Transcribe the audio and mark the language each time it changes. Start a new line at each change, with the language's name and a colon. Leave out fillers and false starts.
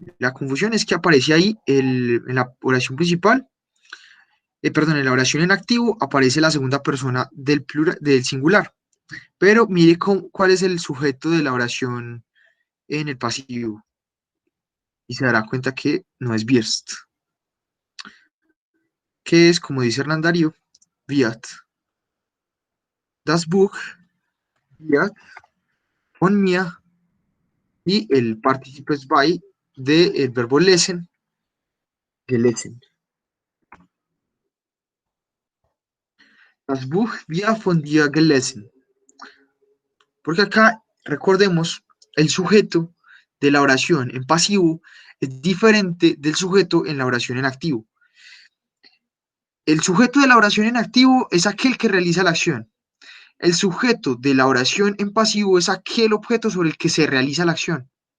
Spanish: La confusión es que aparece ahí en la oración principal, perdón, en la oración en activo aparece la segunda persona del plural, del singular. Pero mire cuál es el sujeto de la oración en el pasivo y se dará cuenta que no es wirst, que es, como dice Hernán Darío, wird.
German: Das Buch wird von mir
Spanish: y el participes by del verbo
German: lesen, gelesen. Das Buch wird von dir gelesen.
Spanish: Porque acá, recordemos, el sujeto de la oración en pasivo es diferente del sujeto en la oración en activo. El sujeto de la oración en activo es aquel que realiza la acción. El sujeto de la oración en pasivo es aquel objeto sobre el que se realiza la acción.